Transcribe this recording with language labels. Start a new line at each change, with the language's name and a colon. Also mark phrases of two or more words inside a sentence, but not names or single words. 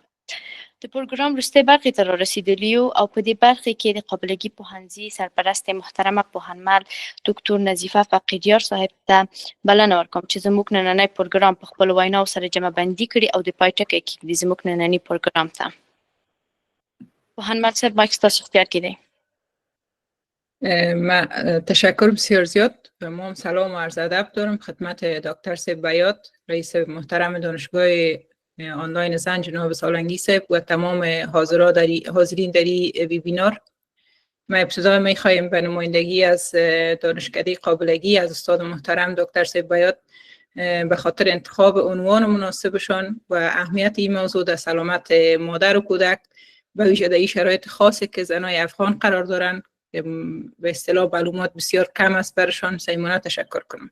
Pashto: د پروګرام وروستۍ برخې ته رارسېدلي یو او په دې برخې کې د قابلګي پوهنځي سرپرست محترمه پوهنمل دکتور نظیفه فقیریار صاحب ته بلنه ورکوم چې زموږ نننی پروګرام په خپلو ویناو سره جمع بندي کړي او د پای ټکی کېږدي زموږ ننني پروګرام ته. پوهنمل صاحب مایک ستاسو اختیار کې دی.
Persian: تشکر بسیار زیاد و ما هم سلام و عرض ادب دارم خدمت دکتر صاحب بیات رئیس محترم دانشگاه آنلاین زن جناب سالنگی صاحب و تمام حاضرین در این ویبینار. ما ابتدا میخواهیم به نمایندگی از دانشکده قابلگی از استاد محترم دکتر صاحب بیات به خاطر انتخاب عنوان مناسبشان و اهمیت این موضوع در سلامت مادر و کودک و ویژه در شرایط خاصی که زنای افغان قرار دارند به اصطلاح معلومات بسیار کم است برشان صمیمانه تشکر کنم.